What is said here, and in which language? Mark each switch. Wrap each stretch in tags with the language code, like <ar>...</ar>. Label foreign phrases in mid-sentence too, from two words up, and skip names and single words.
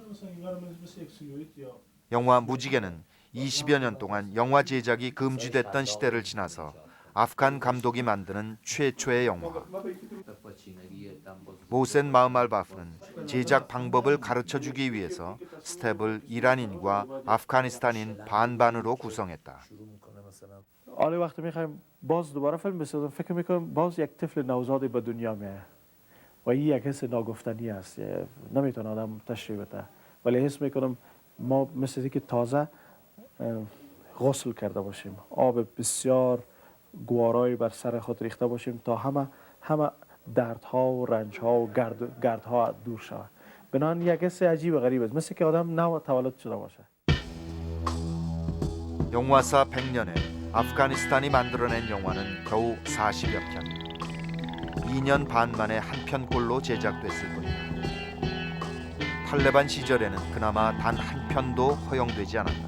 <ko>영화 무지개는 20여 년 동안 영화 제작이 금지됐던 시대를 지나서 아프간 감독이 만드는 최초의 영화. 모센 마흐말바프는 제작 방법을 가르쳐주기 위해서 스텝을 이란인과 아프가니스탄인 반반으로 구성했다.</ko> <fa>حالا وقتی میخوایم باز دوباره فیلم بسازم فکر میکنم باز یک طفل نوزادی به دنیا میاد و این یک حس ناگفتنی است، نمیتونه آدم تشریح بده، ولی حس میکنم ما مثل که تازه غسل کرده باشیم، آب بسیار گوارایی بر سر خود ریخته باشیم تا همه دردها و رنجها و گردها دور شود. بنابراین یک حس عجیب و غریب است، مثل که آدم نو تولد شده باشه.</fa> <ko>영화사 100년에 아프가니스탄이 만들어낸 영화는 겨우 40여 편. 2년 반 만에 한 편꼴로 제작됐을 뿐이다. 탈레반 시절에는 그나마 단 한 편도 허용되지 않았다.</ko>